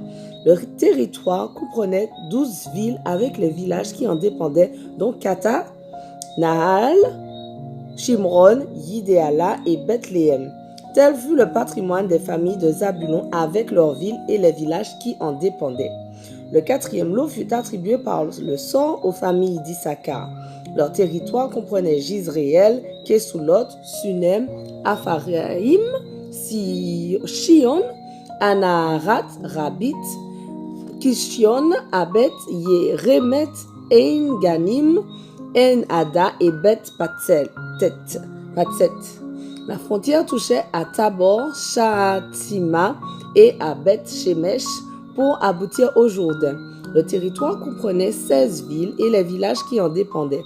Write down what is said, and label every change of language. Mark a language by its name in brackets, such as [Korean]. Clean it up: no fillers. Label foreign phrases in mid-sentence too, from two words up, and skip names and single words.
[French] Le territoire comprenait 12 villes avec les villages qui en dépendaient, dont Kata, Nahal, Shimron, Yidéala et Bethléem. Tel fut le patrimoine des familles de Zabulon avec leurs villes et les villages qui en dépendaient. Le quatrième lot fut attribué par le sort aux familles d'Issachar. Leur territoire comprenait Jizréel, Kesulot, Sunem, Apharaïm, Shion, Anaharat, Rabit, Kishion, Abet, Yeremet, Ein Ganim, En Ada et Beth Patset. La frontière touchait à Tabor, Shatima et à Beth Shemesh pour aboutir au Jourdain. Le territoire comprenait 16 villes et les villages qui en dépendaient.